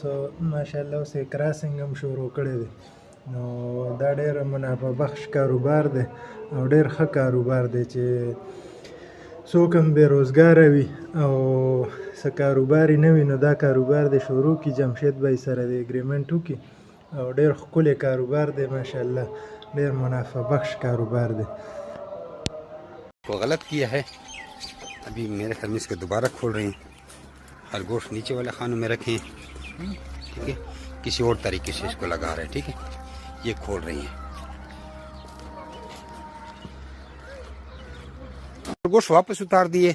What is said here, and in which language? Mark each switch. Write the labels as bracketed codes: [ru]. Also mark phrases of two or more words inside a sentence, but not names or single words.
[ps] ماشاءالله اوس یې کراسنګ هم شروع کړی دی نو دا ډېر منافع بخش کاروبار دی او ډېر ښه کاروبار دی چې څوک هم بېروزګاره وي او څه کاروبار یې نه وي نو دا کاروبار دې شروع کړي جمشید بھائی سره د اګریمنټ وکړي او ډېر ښکلی کاروبار دی ماشاءالله ډېر منافع بخش کاروبار دی [hi] वो गलत किया है। अभी मेरे ख्याल में इसको दोबारा खोल रहे हैं। खरगोश नीचे वाले खानों में रखे हैं, ठीक है, किसी और तरीके से इसको लगा रहे हैं, ठीक है, ये खोल रही हैं। खरगोश वापस उतार दिए।